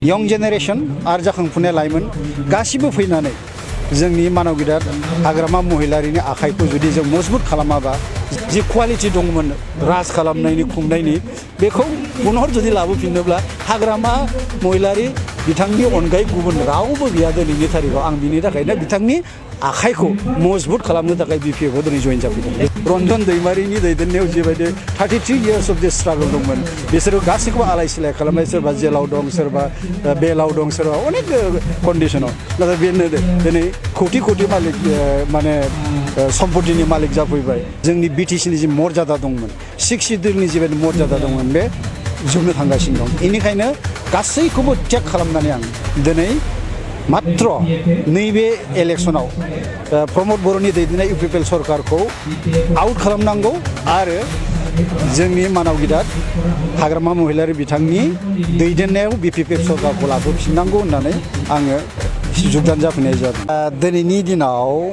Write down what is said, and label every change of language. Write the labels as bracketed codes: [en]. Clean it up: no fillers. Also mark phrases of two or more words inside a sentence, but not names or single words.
[brx] यंग जेनेरेशन आरो जाखांफुनाय लाइमोन गासिबो फैनानै जोंनि मानव गिदिर हाग्रामा महिलारिनि आखाइखौ जुदि जों मजबुत खालामाबा जि क्वालिटी दंमोन राज खालामनायनि खुंनायनि बेखौ पुनः जुदि लाबोफिननोब्ला हाग्रामा महिलारि बिथांनि अनगायै गुबुन रावबो गैया दिनैनि तारिखाव आं बिनि थाखायनो बिथांनि आखाइखौ मजबुत खालामनो थाखाय बिपिएफआव दिनै जइन जाफैदों रन्जन दैमारिनि दैदेननायाव जिबायदि [en] 33 years of this [brx] struggle दंमोन बिसोरो गासैखौबो आलाय सिलाय खालामबाय सोरबा जेलाव दं सोरबा बेलाव दं सोरबा अनेक कन्डिशनाव नाथाय बेनो दिनै कोटि कोटि मालिक माने सम्पतिनि मालिक जाफैबाय जोंनि बिटिसिनि जि मर्यादा दंमोन 6 शिड्युलनि जिबायदि मर्यादा दंमोन बे जोबनो थांगासिनो दं बेनिखायनो गासैखौबो चेक खालामनानै आं दिनै मात्र नैबे इलेक्शनाव प्रमोद बर'नि दैदेननाय इउपिपिएल सरकारखौ आउट खालामनांगौ आरो जोंनि मानव गिदिर हाग्रामा महिलारि बिथांनि दैदेननायाव बिपिएफ सरकारखौ लाबोफिननांगौ होननानै आङो जुगदान जाफैनाय जादों दिनैनि दिनाव